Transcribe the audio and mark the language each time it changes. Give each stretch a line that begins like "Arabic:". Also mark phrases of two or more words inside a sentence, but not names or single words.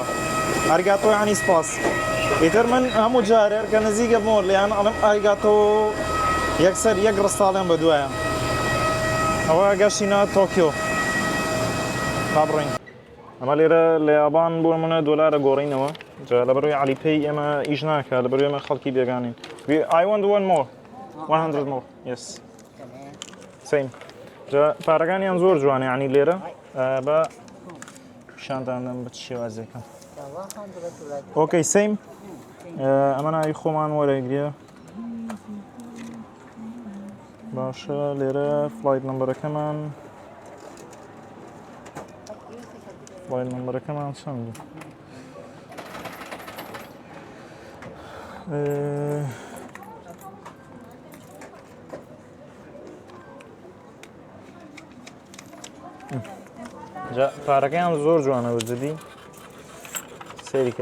Central Kurdish: ئاریگاتۆ یعنی سپاس ئیتر من هەموو جارێر کە نزیکە بۆ لیان ئەڵێم ئاریگاتۆ یەکسەر یەک ڕستاڵێن بە دوایە ئەوە گەشتینە تۆکیۆ با بڕۆین ئەمە لێرە لە یابان بۆ منە دۆلارە گۆڕینەوە جا لەبەرەوەی عەلیپەی ئێمە ئیش ناکە لەبەرەوەی ئێمە خەڵکی بێگانین
English: I want one more 100 more yes same
Central Kurdish: جا پارەکانیان زۆر جوانە یعنی لێرە بە پیشاندانم بە شێوازێکە ئۆکەی سیم ئەمە ناوی خۆمان وەرەگرێ باشە لێرە
English: flight number flight number
Central Kurdish: چەند جا پارەکەیان زۆر جوانە بەجددی سەیریکە